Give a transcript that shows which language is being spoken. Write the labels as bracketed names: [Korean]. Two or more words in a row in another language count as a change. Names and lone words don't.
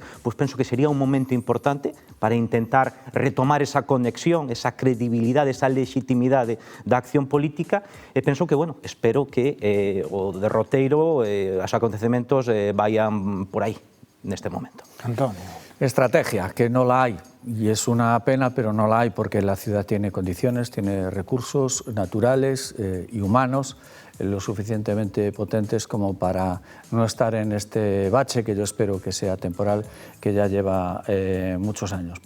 [Galician] Pois penso que sería un momento importante para intentar retomar esa conexión, esa credibilidade, esa legitimidade da acción política e penso que, bueno, espero que o derroteiro, os acontecementos vayan por aí neste momento. [Spanish] Antonio. Estrategia, que no la hay, y es una pena, pero no la hay porque la ciudad tiene condiciones, tiene recursos naturales y humanos lo suficientemente potentes como para no estar en este bache, que yo espero que sea temporal, que ya lleva muchos años.